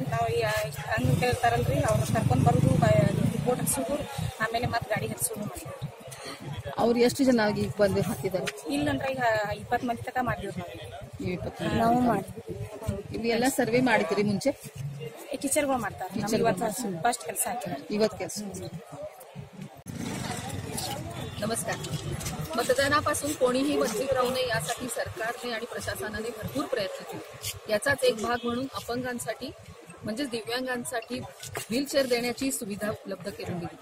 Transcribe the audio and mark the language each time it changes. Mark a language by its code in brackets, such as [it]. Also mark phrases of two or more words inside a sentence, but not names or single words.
[kn] ನಾವು ಹಂಗೆ ಕೇಳ್ತಾರಲ್ರಿ, ಅವ್ರು ಕರ್ಕೊಂಡ್ ಬರೋದು, ರಿಪೋರ್ಟ್ ಹಚ್ಚೋದು, ಆಮೇಲೆ ಮತ್ತೆ ಗಾಡಿ ಹಚ್ಚೋದು ಮಾಡಿದ್ವಿ. ಅವ್ರು ಎಷ್ಟು ಜನ ಈಗ ಬಂದು ಹಾಕಿದ್ದಾರೆ? ಇಲ್ಲಂದ್ರೆ ಈಗ 20 ಮಂದಿ ತನಕ ಮಾಡಿದ್ವಿ ನೀವು. 20 ನಾವು ಮಾಡಿದ್ವಿ. ಇವೆಲ್ಲ ಸರ್ವೆ ಮಾಡಿದಿರಿ ಮುಂಚೆ? ಟೀಚರ್ಗಳು ಮಾಡ್ತಾರೆ. ಫಸ್ಟ್ ಕೆಲಸ ಹಾಕಿದ್ದಾರೆ, ಇವತ್ತು ಕೆಲಸ. [mr] नमस्कार. मतदानापासून कोणीही वंचित राहू नये यासाठी सरकारने आणि प्रशासनाने भरपूर प्रयत्न केले. याचाच एक भाग म्हणून अपंगांसाठी म्हणजेच दिव्यांगांसाठी व्हीलचेअर देण्याची सुविधा उपलब्ध करून दिली.